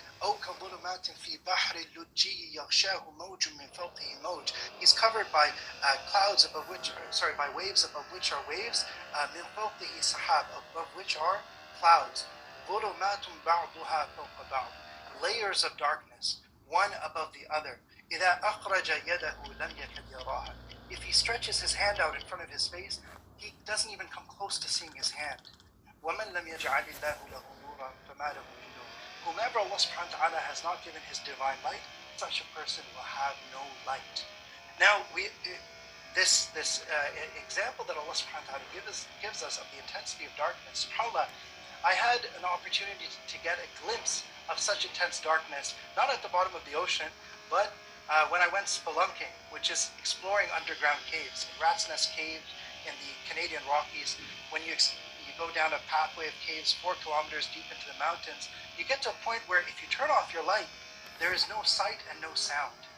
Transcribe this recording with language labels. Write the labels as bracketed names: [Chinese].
[Arabic] أو كظلمات في بحر اللجي يغشاه موج من فوقه موج. [English] He's covered by clouds above which, by waves above which are waves. [Arabic] من فوقه سحاب, [English] above which are clouds. [Arabic] ظلمات بعضها فوق بعض. [English] Layers of darkness, one above the other. [Arabic] إذا أخرج يده لم يكد يراها. [English] If he stretches his hand out in front of his face, he doesn't even come close to seeing his hand. [Arabic] ومن لم يجعل الله له نورا فما له من نور. [English] Whomever Allah subhanahu wa ta'ala has not given his divine light, such a person will have no light. Now, this example that Allah subhanahu wa ta'ala gives us of the intensity of darkness, subhanAllah, I had an opportunity to get a glimpse of such intense darkness, not at the bottom of the ocean, but when I went spelunking, which is exploring underground caves, in Rat's Nest Cave in the Canadian Rockies, when you go down a pathway of caves 4 kilometers deep into the mountains, you get to a point where if you turn off your light, there is no sight and no sound.